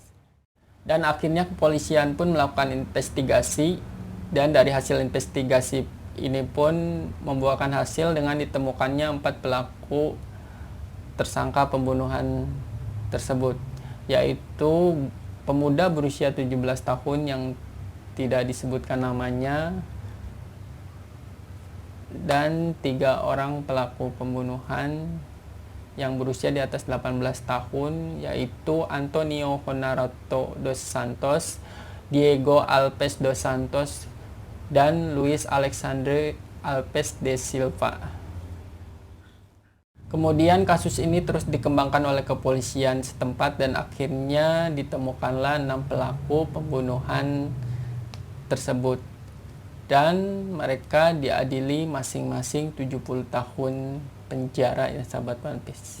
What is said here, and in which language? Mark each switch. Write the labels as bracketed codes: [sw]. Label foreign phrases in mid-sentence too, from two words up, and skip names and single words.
[id] Dan akhirnya kepolisian pun melakukan investigasi, dan dari hasil investigasi ini pun membuahkan hasil dengan ditemukannya 4 pelaku tersangka pembunuhan tersebut, yaitu pemuda berusia 17 tahun yang tidak disebutkan namanya, dan 3 orang pelaku pembunuhan yang berusia di atas 18 tahun, yaitu Antonio Honorato dos Santos, Diego Alves dos Santos, dan Luis Alexandre Alves de Silva. Kemudian kasus ini terus dikembangkan oleh kepolisian setempat dan akhirnya ditemukanlah 6 pelaku pembunuhan tersebut. Dan mereka diadili masing-masing 70 tahun penjara ya sahabat One Piece.